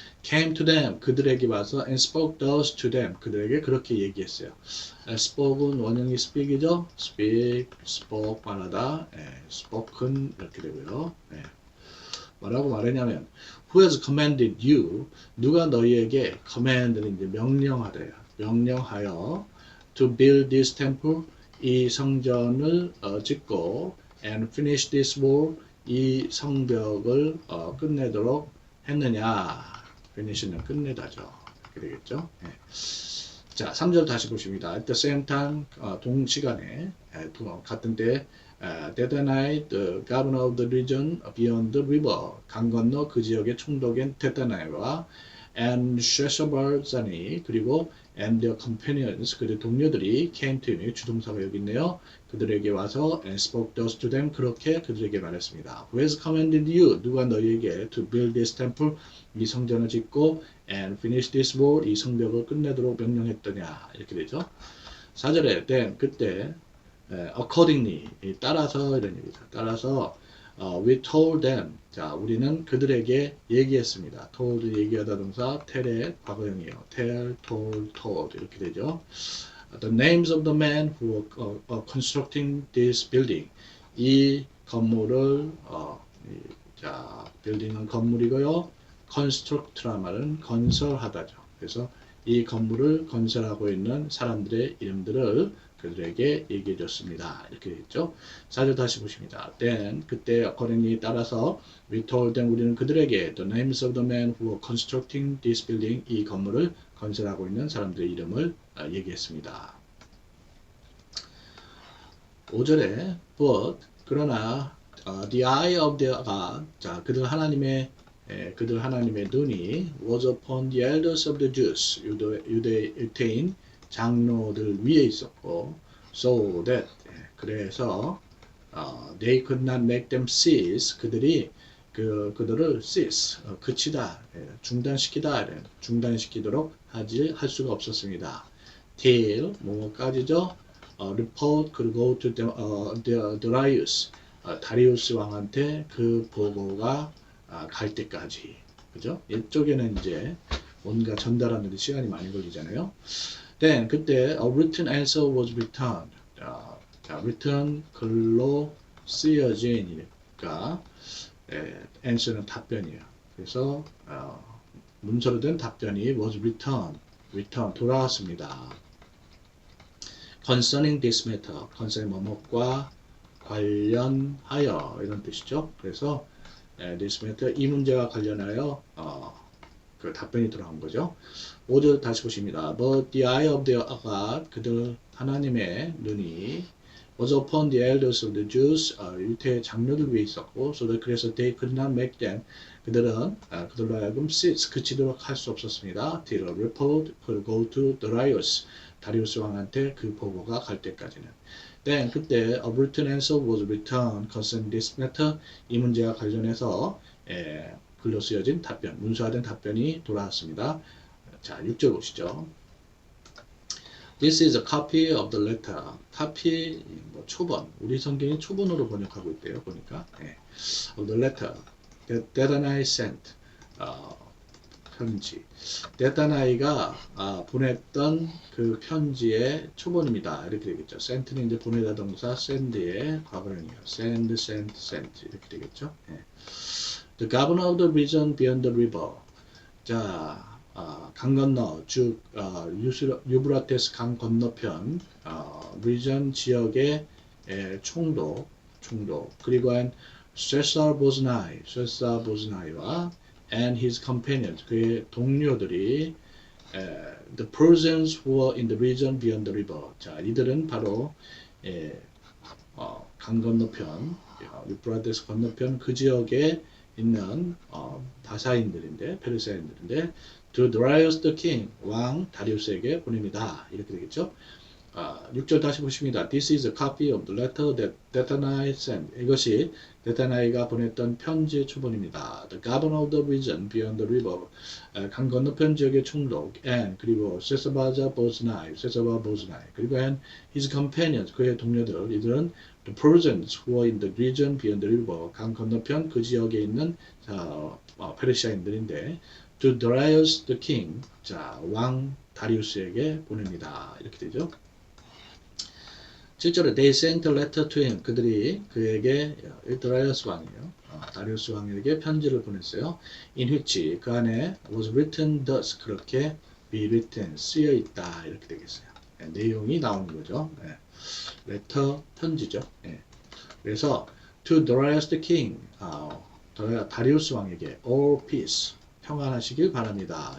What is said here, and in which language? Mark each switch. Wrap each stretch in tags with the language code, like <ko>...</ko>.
<en>came to them</en> <ko>그들에게 와서</ko> <en>and spoke thus to them</en> <ko>그들에게 그렇게 얘기했어요. spoke은 원형이 speak이죠.</ko> <en>speak, spoke</en> <ko>말하다, spoken 이렇게 되고요. 뭐라고 말했냐면</ko> <en>who has commanded you</en> <ko>누가 너희에게 command는 이제 명령하여</ko> <en>to build this temple</en> <ko>이 성전을 짓고</ko> <en>and finish this wall</en> <ko>이 성벽을 끝내도록 했느냐 finish는 끝내다죠. 이렇게 되겠죠. 자 3절 다시 보십니다.</ko> <en>at the same time</en> <ko>동시간에 같은 때</ko> <en>데다나이 the governor of the region beyond the river</en> <ko>강 건너 그 지역의 총독인</ko> <en>데다나이와 and 쉐샤발자니 그리고 and their companions</en> <ko>그들의 동료들이</ko> <en>came to him</en> <ko>주동사가 여기 있네요. 그들에게 와서 and spoke thus to them 그렇게 그들에게 말했습니다.</ko> <en>Who has commanded you</en> <ko>누가 너희에게</ko> <en>to build this temple</en> <ko>이 성전을 짓고</ko> <en>and finish this wall</en> <ko>이 성벽을 끝내도록 명령했더냐 이렇게 되죠. 4절에 then 그때 accordingly 따라서 이런 얘기죠. 따라서</ko> <en>we told them</en> <ko>자 우리는 그들에게 얘기했습니다. told 얘기하다 동사 tell의 과거형이에요. tell, told 이렇게 되죠.</ko> <en>The names of the men who were constructing this building</en> <ko>이 건물을 자 building은 건물이고요. construct란 말은 건설하다죠. 그래서 이 건물을 건설하고 있는 사람들의 이름들을 그들에게 얘기해 줬습니다. 이렇게 되겠죠. 4절 다시 보십니다.</ko> <en>Then</en> <ko>그때</ko> <en>accordingly</en> <ko>따라서</ko> <en>we told them</en> <ko>우리는 그들에게</ko> <en>the names of the men who were constructing this building</en> <ko>이 건물을 건설하고 있는 사람들의 이름을 얘기했습니다. 5절에</ko> <en>but</en> <ko>그러나</ko> <en>the eye of their God</en> <ko>자 그들 하나님의 눈이</ko> <en>was upon the elders of the Jews</en> <ko>유대인 장로들 위에 있었고</ko> <en>so that 그래서 they could not make them cease</en> <ko>그들을 cease 그치다 중단시키도록 할 수가 없었습니다. till 뭐까지죠?</ko> <en>report could go to Darius</en> <ko>다리우스 왕한테 그 보고가 갈 때까지 그죠? 이쪽에는 이제 뭔가 전달하는데 시간이 많이 걸리잖아요.</ko> <en>Then</en> <ko>그때</ko> <en>a written answer was returned.</en> <ko>자, written 글로 쓰여진이니까 answer는 답변이에요. 그래서 문서로 된 답변이</ko> <en>was return</en> <ko>돌아왔습니다.</ko> <en>Concerning this matter, concerning</en> <ko>뭐뭐과 관련하여 이런 뜻이죠. 그래서</ko> <en>this matter</en> <ko>이 문제와 관련하여 그 답변이 돌아온 거죠. 5절 다시 보십니다.</ko> <en>But the eye of their God</en> <ko>그들 하나님의 눈이</ko> <en>was upon the elders of the Jews</en> <ko>유대 장로들 위에 있었고</ko> <en>so that 그래서 they could not make them</en> <ko>그들로 하여금</ko> <en>cease</en> <ko>그치도록 할 수 없었습니다.</ko> <en>till a report could go to Darius</en> <ko>다리우스 왕한테 그 보고가 갈 때까지는.</ko> <en>Then</en> <ko>그때</ko> <en>a written answer was returned concerning this matter</en> <ko>이 문제와 관련해서 글로 쓰여진 답변 문서화된 답변이 돌아왔습니다. 자 6절 보시죠.</ko> <en>This is a copy of the letter.</en> <ko>copy 초본. 우리 성경이 초본으로 번역하고 있대요. 보니까.</ko> <en>of the letter that I sent.</en> <ko>편지. 데다나이가 보냈던 그 편지의 초본입니다. 이렇게 되겠죠. sent는 이제 보내다 동사 send의 과거형이에요. send 이렇게 되겠죠.</ko> <en>The governor of the region beyond the river.</en> <ko>자. 강 건너, 즉 유브라테스 강 건너편 region 지역의 총독 그리고 쇠사 보즈나이와</ko> <en>and his companions</en> <ko>그의 동료들이</ko> <en>the persons who were in the region beyond the river</en> <ko>자 이들은 바로 강 건너편 유브라테스 건너편 그 지역에 있는 바사인들인데 페르시아인들인데</ko> <en>to Darius the king</en> <ko>왕 다리우스에게 보냅니다. 이렇게 되겠죠. 6절 다시 보십니다.</ko> <en>This is a copy of the letter that Dethani sent.</en> <ko>이것이 데타나이가 보냈던 편지의 초본입니다.</ko> <en>The governor of the region beyond the river.</en> <ko>강 건너편 지역의 총독</ko> <en>and</en> <ko>그리고 세사바 보즈나이 그리고</ko> <en>and his companions</en> <ko>그의 동료들 이들은</ko> <en>the persons who are in the region beyond the river.</en> <ko>강 건너편 그 지역에 있는 페르시아인들인데</ko> <en>to Darius the king.</en> <ko>자, 왕 다리우스에게 보냅니다. 이렇게 되죠. 7절에</ko> <en>they sent a letter to him.</en> <ko>그들이 그에게 다리우스 왕이에요. 다리우스 왕에게 편지를 보냈어요.</ko> <en>in which</en> <ko>그 안에</ko> <en>was written thus</en> <ko>그렇게</ko> <en>be written</en> <ko>쓰여 있다 이렇게 되겠어요. 내용이 나오는 거죠. letter 편지죠. 그래서</ko> <en>to Darius the king</en> <ko>다리우스 왕에게</ko> <en>all peace</en> <ko>평안하시길 바랍니다.</ko>